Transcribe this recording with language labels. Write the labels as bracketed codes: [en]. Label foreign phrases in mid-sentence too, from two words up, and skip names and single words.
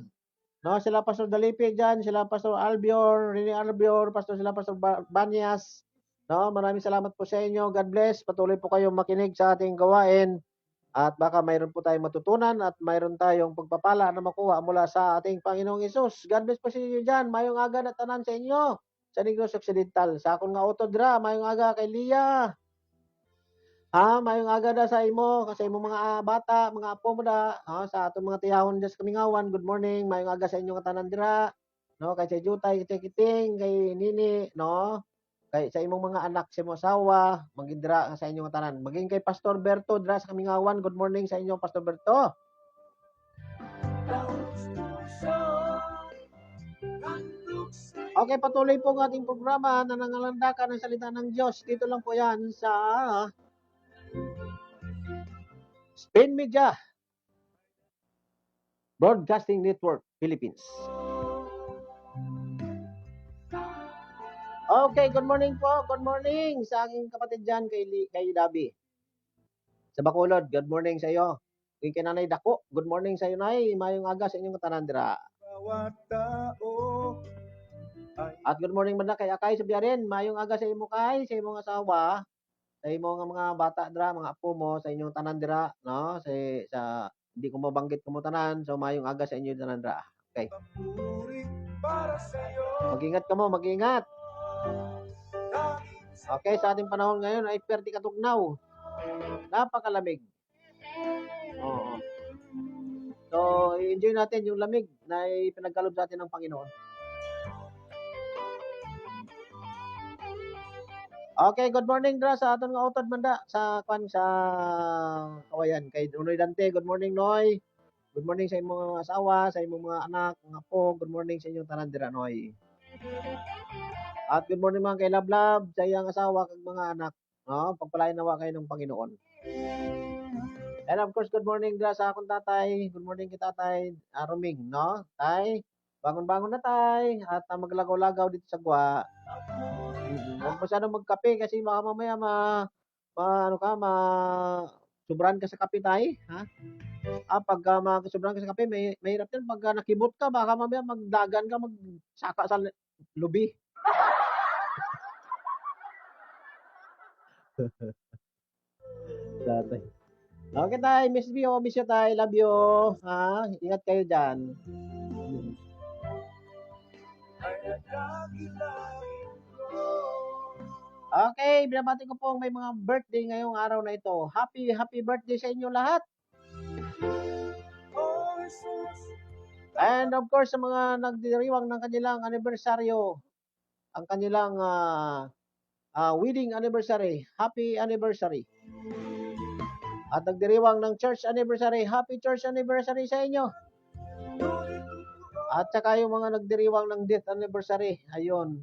[tl] No, sila Pastor Dalipig dyan, sila Pastor Albior, Rene Albior, sila Pastor Banyas. No, maraming salamat po sa inyo. [en] God bless. [tl] Patuloy po kayong makinig sa ating gawain. At baka mayroon po tayong matutunan at mayroon tayong pagpapala na makuha mula sa ating Panginoong Hesus. [en] God bless [tl] po sa inyo dyan. [hil] Mayong aga na tanan sa inyo sa Negros Occidental. Sa akong nga utodra, mayong aga kay Lia. Mayong aga da sa imo, sa imo mga bata, mga apo mo da, sa atong mga tiyahon dyan sa Kamingawan. [en] Good morning. [hil] Mayong aga sa inyong tanan dira. No, kay Chay Jutay, kay Kiting, kay Nini, no? Kay sa imong mga anak, sa imong asawa, magindra sa inyong tanan. Maging kay Pastor Berto dira sa Kamingawan. [en] Good morning [tl] sa inyo, Pastor Berto. Okay, patuloy po ang ating programa na nangalandakan ng salita ng Diyos. Dito lang po yan sa Spain Media Broadcasting Network, Philippines. [en] Okay, good morning po. Good morning [tl] sa aking kapatid dyan kay Dabi. Sa Bacolod, [en] good morning [tl] sa iyo. Kay Nanay Dako, [en] good morning [tl] sa iyo, Nay. [hil] Mayong aga sa inyong katanandira. At [en] good morning [hil] man na kay Akay sa Biyarin. Mayong aga sa imo kay, sa imong asawa, sa imong mga bata dira, mga apo mo, sa inyong tanandira, no? Sa hindi ko mabanggit ko mo tanan, so mayong aga sa inyong tanandira. Okay. [tl] Mag-ingat ka mo, mag-ingat. Okay, sa ating panahon ngayon ay [hil] perti katugnaw. [tl] Napakalamig. Oo. So, enjoy natin yung lamig na ipinagkalob sa atin ng Panginoon. [hil] Okay, [en] good morning [hil] dra sa aton nga utod manda sa Kawayan kay Noy Dante. [en] Good morning, [hil] Noy. [en] Good morning [hil] sa imong mga asawa, sa imong mga anak, mga apo. [en] Good morning [hil] sa inyong tanan dira, Noy. At [en] good morning [hil] mga kay Lablab, sa iyang asawa kag mga anak, no? [tl] Pagpalain nawa kayo ng Panginoon. [en] And of course, good morning [hil] dra sa akong tatay. [en] Good morning [hil] kay Tatay Roming, no? Tay, bangon-bangon na tay at maglagaw-lagaw dito sa Gwa. [tl] Huwag masyadong magkape kasi baka mamaya sobran ka sa kape tay, ha? Pagka sobran ka sa kape, mahirap yan. [hil] Pagka nakibot ka, [tl] baka mamaya [hil] magdagan ka, magsaka sa lubi. Tatay. Okay tay, [en] miss you tay, love you. [tl] Ingat kayo dyan. Okay, binabati ko po may mga birthday ngayong araw na ito. [en] Happy birthday [tl] sa inyo lahat. [en] And of course, [tl] sa mga nagdiriwang ng kanilang anibersaryo, ang kanilang [en] wedding anniversary, happy anniversary. [tl] At nagdiriwang ng [en] church anniversary, happy church anniversary [tl] sa inyo. At saka yung mga nagdiriwang ng [en] death anniversary, [tl] ayun.